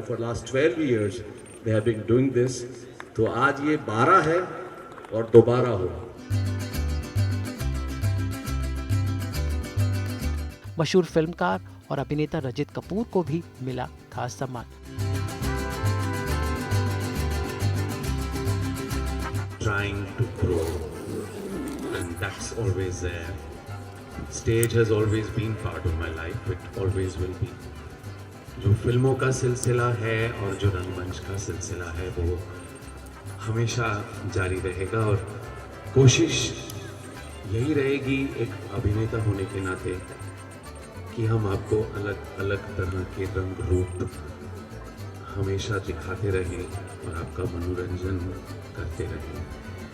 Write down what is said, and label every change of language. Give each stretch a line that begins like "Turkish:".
English: For last 12 years they have been doing this.
Hindi: तो आज ये 12 है और दोबारा होगा। मशहूर फिल्मकार और अभिनेता रजित कपूर को भी मिला खास सम्मान।
English: Trying to grow, and that's always there. Stage has always been part of my life. It always will be.
Hindi: जो फिल्मों का सिलसिला है और जो रंगमंच का सिलसिला है वो हमेशा जारी रहेगा, और कोशिश यही रहेगी एक अभिनेता होने के नाते कि हम आपको अलग अलग तरह के रंग रूप हमेशा दिखाते रहें और आपका मनोरंजन करते रहें।